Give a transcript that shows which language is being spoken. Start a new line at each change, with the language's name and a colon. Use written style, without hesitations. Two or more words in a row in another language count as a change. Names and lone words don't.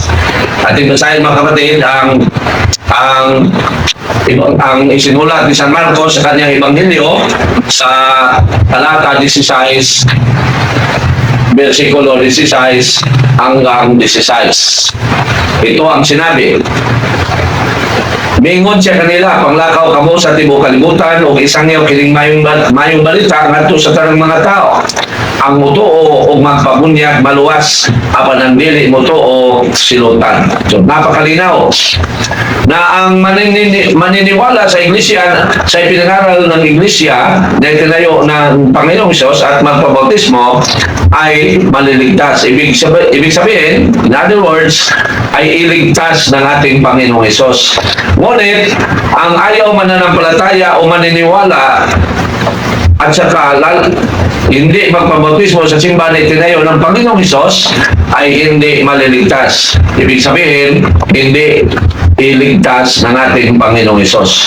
Filipino: Ating basahin mga kapatid ang isinulat ni San Marcos sa kanyang Ebanghelyo sa talata 16 versikulo 16 hanggang 16. Ito ang sinabi:
Cebuano: Mingon siya kanila, panglakaw kamo sa tibuok kalibutan o isangyaw kining mayong balita ngadto sa tanang mga tao. Ang mutuo o magpabunyag maluwas, apan ang dili mutuo silutan.
Filipino: So, napakalinaw na ang maniniwala sa iglesia, sa ipinangaral ng iglesia na itinayo ng Panginoong Hesus at magpabautismo ay maliligtas. Ibig sabihin,
English: in other words,
Filipino: ay iligtas ng ating Panginoong Hesus. Ngunit, ang ayaw mananampalataya o maniniwala at saka hindi magpabautismo sa simbahan na itinayo ng Panginoong Hesus ay hindi maliligtas. Ibig sabihin, hindi iligtas ng ating Panginoong Hesus.